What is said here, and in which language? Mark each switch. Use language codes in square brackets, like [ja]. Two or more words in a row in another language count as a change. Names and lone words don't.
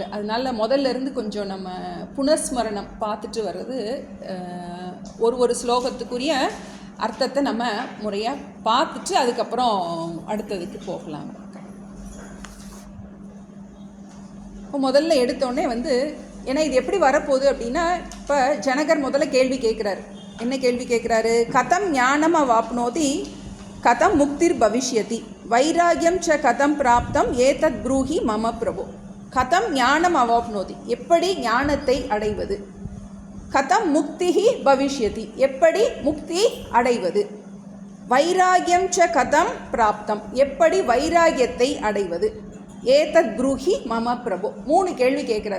[ta] அதனால முதல்லேருந்து கொஞ்சம் நம்ம புனர்ஸ்மரணம் பார்த்துட்டு வர்றது, ஒரு ஸ்லோகத்துக்குரிய அர்த்தத்தை நம்ம முறையாக பார்த்துட்டு அதுக்கப்புறம் அடுத்ததுக்கு போகலாம். இப்போ முதல்ல எடுத்தோடனே ஏன்னா இது எப்படி வரப்போகுது அப்படின்னா, இப்போ ஜனகர் முதல்ல கேள்வி கேட்குறாரு. என்ன கேள்வி கேட்குறாரு? [sa] कथं ज्ञानम् अवाप्नोति कथं मुक्तिर् भविष्यति वैराग्यं च कथं प्राप्तम् एतद् ब्रूहि मम प्रभो. कथं ज्ञानम् अवाप्नोति, [ta] எப்படி ஞானத்தை அடைவது. [sa] कथं मुक्तिः भविष्यति, [ta] எப்படி முக்தி அடைவது. [sa] वैराग्यं च कथं प्राप्तम्, [ta] எப்படி வைராகியத்தை அடைவது. [sa] एतद् ब्रूहि मम प्रभो. [ta] 3 கேள்வி கேட்குறார்.